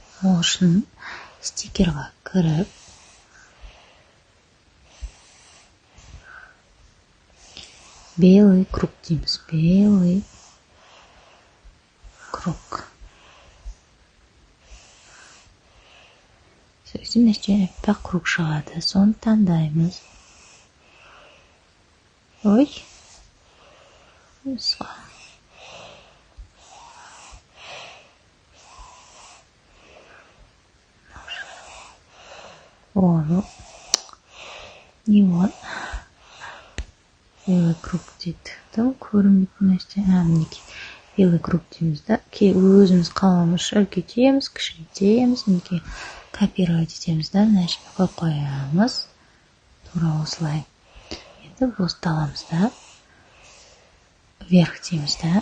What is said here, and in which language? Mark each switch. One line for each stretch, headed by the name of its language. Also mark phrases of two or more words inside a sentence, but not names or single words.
Kazakh: Ол үшін стикерға кіріп,
Russian: белый круг
Kazakh: дейміз.
Russian: Белый круг.
Kazakh: Сөйтіп нәтижеде аппақ круг шығады. Соны таңдаймыз. Ой.
Russian: Ну, не вот. Белый круг
Kazakh: дейді. Там көрінбейтін нәрсе. Мінекей.
Russian: Белый круг
Kazakh: дейміз да. Өзіміз қаламызша үлкейтеміз, кішірейтеміз. Мінекей копировать етеміз да. Мына жерге қоямыз. Тура осылай. Енді босты аламыз да. Вверх дейміз да.